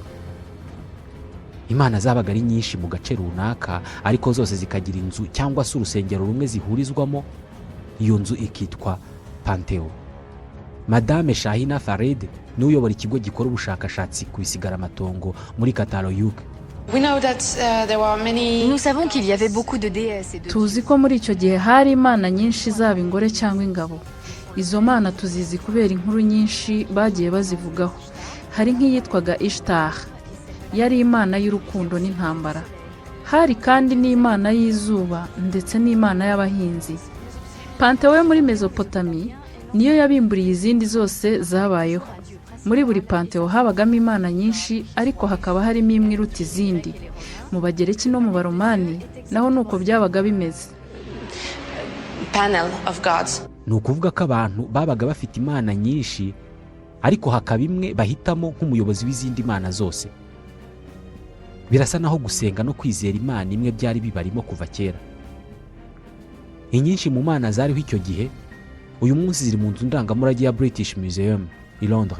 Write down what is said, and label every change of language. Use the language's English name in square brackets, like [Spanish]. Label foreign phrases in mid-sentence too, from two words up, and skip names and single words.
[Kinyarwanda] Imana zabaga ari nyinshi mu gace runaka, ariko zose zikagira inzu cyangwa se urusengero rumwe zihurizwamo. Iyo nzu ikitwa Pantheon. Madame Shahina Farid ni uyobora ikigo gikora ubushakashatsi ku bisigaramatongo muri Catalogne. [French] Nous savons qu'il y avait beaucoup de déesses et de... [Kinyarwanda] Tuzi ko muri icyo gihe hari imana nyinshi zaba ingore cyangwa ingabo. Izo mana tuzizi kubera inkuru nyinshi bagiye bazivugaho. Hari nk'iyitwaga Ishtar, yari imana y'urukundo n'intambara. Hari kandi n'imana y'izuba ndetse n'imana y'abahinzi. Pantheon muri Mesopotami niyo yabimburiye izindi zose zabayeho. Muri buri Pantheon habagamo imana nyinshi, ariko hakaba harimo imwe iruta izindi. Mu Bagereki no mu Baromani naho nuko byabaga bimeze. [English] Panel of gods. [Kinyarwanda] Ni ukuvuga ko abantu babaga bafite imana nyinshi, ariko hakaba imwe bahitamo nk'umuyobozi w'izindi mana zose. Birasa naho gusenga no kwizera imana imwe byari bibarimo kuva kera. Inyinshi mu mana zariho icyo gihe uyu munsi ziri mu nzu ndangamurage ya British Museum i Londres.